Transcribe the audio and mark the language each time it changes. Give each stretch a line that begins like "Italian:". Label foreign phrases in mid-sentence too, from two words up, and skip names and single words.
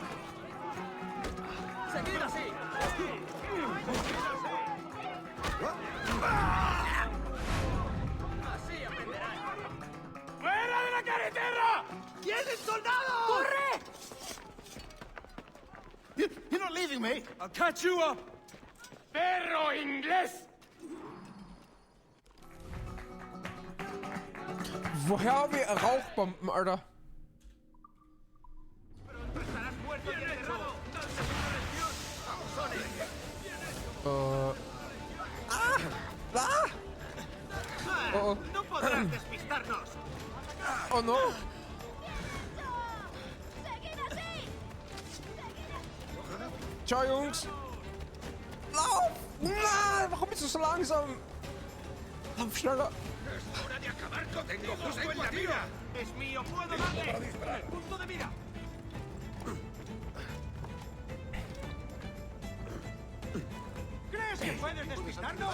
Spanish: Seguid así. Así aprenderán. ¡Fuera de la carretera! ¡Tienen soldados! ¡Corre!
English: You're not leaving me. I'll catch you up!
Spanish: ¡Perro inglés!
German: Woher haben wir Rauchbomben, Alter? Oh.
Spanish: No podrás despistarnos.
English: Oh no!
German: Ciao, Jungs! Lauf! Nein, warum bist du so langsam? Lauf schneller!
Spanish: Es hora de acabar con tengo justo en la mira. Es mío, puedo darle. El punto de mira. ¿Crees que puedes despistarnos?